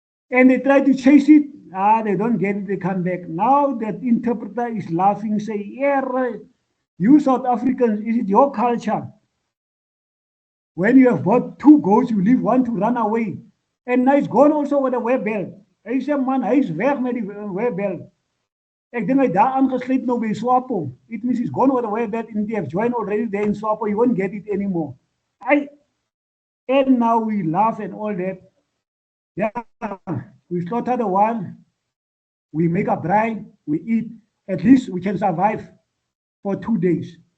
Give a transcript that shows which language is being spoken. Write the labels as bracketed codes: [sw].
[en] And they tried to chase it. They don't get it, they come back. Now that interpreter is laughing, say, yeah, right. You South Africans, is it your culture? When you have bought 2 goats, you leave one to run away. And now it's gone also with the web belt. [af] Hy sê, man, hy is weg met die web belt. Ek dink hy daar aangesluit nou by SWAPO. [en] It means he's gone with the web belt and they have joined already there in SWAPO. You won't get it anymore. And now we laugh and all that. Yeah, we slaughter the one, we make a braai, we eat. At least we can survive for 2 days.